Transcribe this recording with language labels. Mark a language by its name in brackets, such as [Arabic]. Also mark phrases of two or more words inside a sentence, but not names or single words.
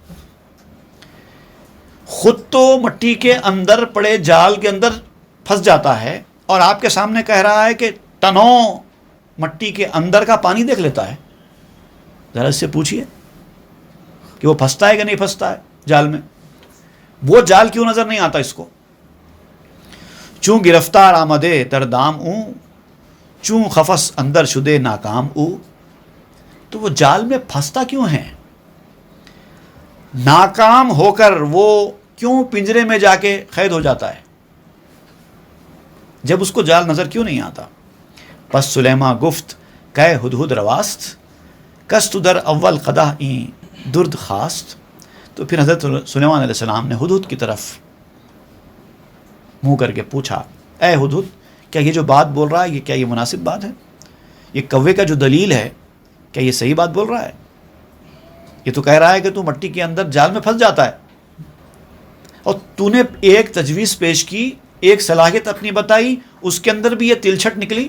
[Urdu] خود تو مٹی کے اندر پڑے جال کے اندر پھنس جاتا ہے، اور آپ کے سامنے کہہ رہا ہے کہ ٹنوں مٹی کے اندر کا پانی دیکھ لیتا ہے. ذرا اس سے پوچھئے کہ وہ پھنستا ہے کہ نہیں پھنستا ہے جال میں. وہ جال کیوں نظر نہیں آتا اس کو. [Persian] چوں گرفتار آمدے در دام او چوں خفس اندر شدے ناکام او. [Urdu] تو وہ جال میں پھنستا کیوں ہے، ناکام ہو کر وہ کیوں پنجرے میں جا کے قید ہو جاتا ہے، جب اس کو جال نظر کیوں نہیں آتا. [Persian] پس سلیما گفت کہ ہدہد رواست کست در اول قدح این درد خواست. [Urdu] تو پھر حضرت سلیمان علیہ السلام نے ہدہد کی طرف منہ کر کے پوچھا، اے ہدہد، کیا یہ جو بات بول رہا ہے کیا یہ مناسب بات ہے؟ یہ کوے کا جو دلیل ہے کیا یہ صحیح بات بول رہا ہے؟ یہ تو کہہ رہا ہے کہ تو مٹی کے اندر جال میں پھنس جاتا ہے، اور تو نے ایک تجویز پیش کی، ایک صلاحیت اپنی بتائی، اس کے اندر بھی یہ تلچھٹ نکلی.